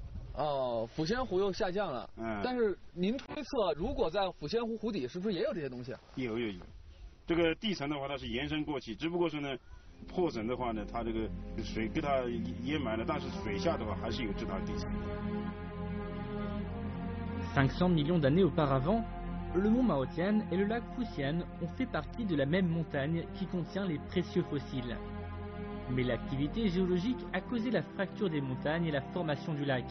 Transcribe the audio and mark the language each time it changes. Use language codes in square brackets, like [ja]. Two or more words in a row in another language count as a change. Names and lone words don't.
[zh] 抚仙湖又下降了。但是您推测，如果在抚仙湖湖底，是不是也有这些东西？有。这个地层的话，它是延伸过去，只不过是呢。破损的话呢，它这个水给它淹埋了，但是水下的话还是有这套地层。 [fr] 500 millions d'années auparavant, le mont Maotian et le lac Fuxian ont fait partie de la même montagne qui contient les précieux fossiles. Mais l'activité géologique a causé la fracture des montagnes et la formation du lac.